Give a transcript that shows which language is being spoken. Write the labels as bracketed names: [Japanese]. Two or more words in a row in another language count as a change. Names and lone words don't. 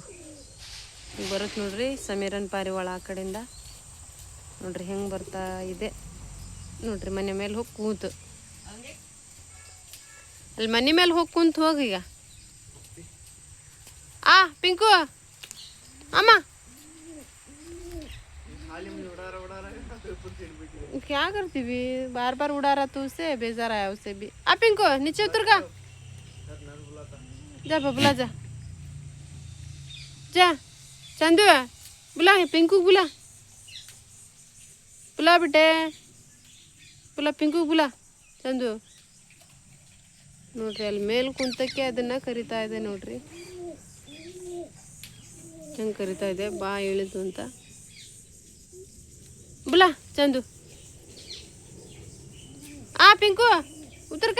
[Kannada] ಬರುತ್ತೆ ನೋಡ್ರಿ ಸಮೀರನ್ ಪಾರಿವಾಳ ಆ ಕಡೆಯಿಂದ. ನೋಡ್ರಿ ಹೆಂಗೆ ಬರ್ತಾ ಇದೆ ನೋಡ್ರಿ. ಮನೆ ಮೇಲೆ ಹೋಗಿ ಕೂತು, ಅಲ್ಲಿ ಮನೆ ಮೇಲೆ ಹೋಗಿ ಕುಂತು ಹೋಗೀಗ. [Hindi] ಪಿಂಕು ಅಮ್ಮ क्या करती भी, बार बार उड़ा रहा तू, उसे बेजार आया उसे भी. पिंको नीचे उतर का, जा बबला जा जा. चंदू बुला, पिंकू बुला, बुला बेटे बुला, पिंकू बुला. [Kannada] ಚಂದು ನೋಡ್ರಿ ಅಲ್ಲಿ ಮೇಲೆ ಕುಂತಕ್ಕೆ ಅದನ್ನ ಕರಿತಾ ಇದೆ ನೋಡ್ರಿ. ಹೆಂಗೆ ಕರಿತಾ ಇದೆ, ಬಾ ಇಳಿದು ಅಂತ. [Hindi] बुला चंदू. पिंकू उतर का.